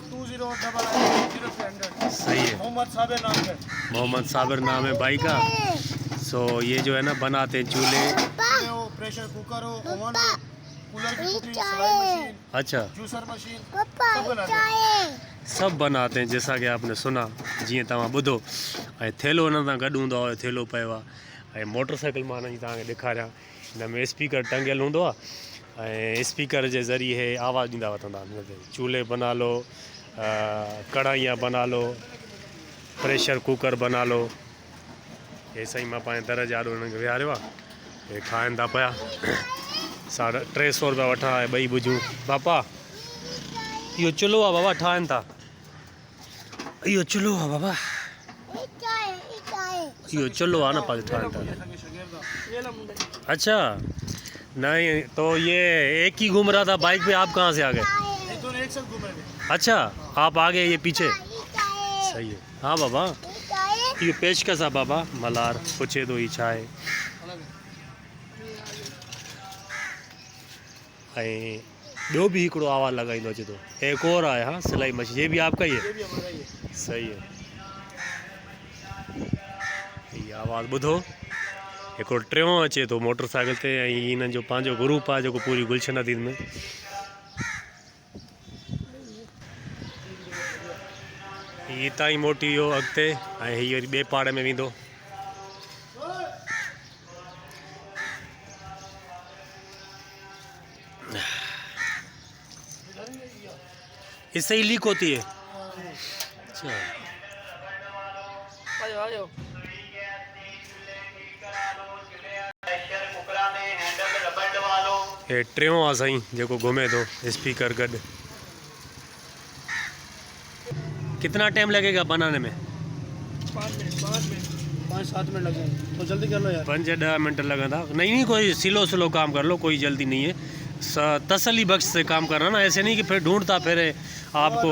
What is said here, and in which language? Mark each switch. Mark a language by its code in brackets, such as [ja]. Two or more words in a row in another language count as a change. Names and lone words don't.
[ur] 5020990300। صحیح ہے, محمد صابر نام ہے. محمد صابر نام ہے بھائی کا۔ سو یہ جو ہے نا بناتے ہیں چولہے, پریشر ککر ہو، اوون ہو، کولر کی ٹوٹی، سلائی مشین, अच्छा جوسر مشین, سب بناتے ہیں جیسا کہ آپ نے سنا, [sd] जीअं तव्हां ॿुधो। ऐं थेलो हिन सां गॾु हूंदो आहे, थेलो पियो आहे। ऐं मोटरसाइकिल मां हिन जी तव्हांखे ॾेखारियां, हिन में स्पीकर टंगियल हूंदो आहे ऐं स्पीकर जे ज़रिए आवाज़ ॾींदा वठंदा हिन ते। [ur] چولہے بنا لو، کڑاہیاں بنا لو، پریشر ککر بنا لو. [sd] हे साईं मां पंहिंजे दर जे आॾो हिननि खे विहारियो आहे, हे ठाहिनि था पिया। 350 रुपया वठा आहे ॿई बुझूं। पापा इहो चुल्हो आहे बाबा, ठाहिनि था। इहो चुल्हो आहे बाबा, इहो चुल्हो आहे न पंहिंजो ठाहिनि था। [ur] اچھا نہیں تو یہ ایک ہی گھوم رہا تھا بائیک پہ، آپ کہاں سے آ گئے? ایک ساتھ گھوم رہے تھے. اچھا آپ آگے یہ پیچھے، صحیح ہے. [sd] हाँ बाबा ये पेचकस आहे बाबा, मलार पुछे तो ही छा आहे। ऐं ॿियो बि हिकिड़ो आवाज़ु लॻाईंदो अचे थो, [ur] ایک اور آہے. ہاں سلائی مشین، یہ بھی آپ کا ہی ہے? صحیح ہے. [sd] हीअ आवाज़ु ॿुधो, हिकिड़ो टियों अचे थो मोटरसाइकिल ते ऐं हिननि जो पंहिंजो ग्रुप आहे जेको पूरी गुलशन नदीन में। हितां ई मोटी वियो अॻिते ऐं हीअ वरी ॿिए पाड़े में वेंदो। [ur] اس سے ہی لیک ہوتی ہے? [sd] अच्छा हे टियों आहे साईं जेको घुमे थो स्पीकर गॾु। [ur] کتنا ٹائم لگے گا بنانے میں? 5-7 منٹ لگیں گے، تو جلدی کر لو یار. 5-10 منٹ لگے گا. نہیں کوئی سلو کام کر لو، کوئی جلدی نہیں ہے۔ تسلی بخش سے کام کرنا نا، ایسے نہیں کہ ڈھونڈتا پھر آپ کو.